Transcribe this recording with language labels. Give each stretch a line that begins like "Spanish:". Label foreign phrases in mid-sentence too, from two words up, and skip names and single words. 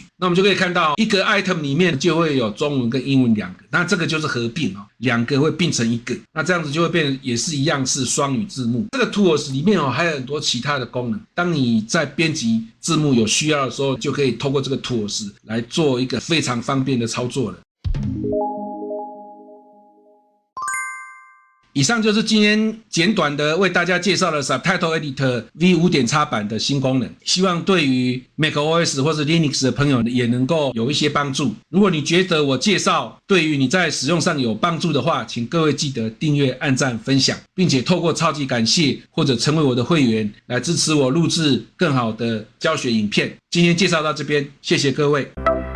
Chinese: 那我們就可以看到一個 item 裡面就會有中文跟英文2個，那這個就是合併哦，2個會併成一個，那這樣子就會變成也是一樣是雙語字幕。這個 Tools 裡面還有很多其他的功能，當你在編輯字幕有需要的時候，就可以透過這個 Tools 來做一個非常方便的操作了。以上就是今天簡短的為大家介紹了 Subtitle Editor V5.X 版的新功能，希望對於 macOS 或是 Linux 的朋友也能夠有一些幫助。如果你覺得我介紹對於你在使用上有幫助的話，請各位記得訂閱、按讚、分享，並且透過超級感謝或者成為我的會員來支持我錄製更好的教學影片。今天介紹到這邊，謝謝各位。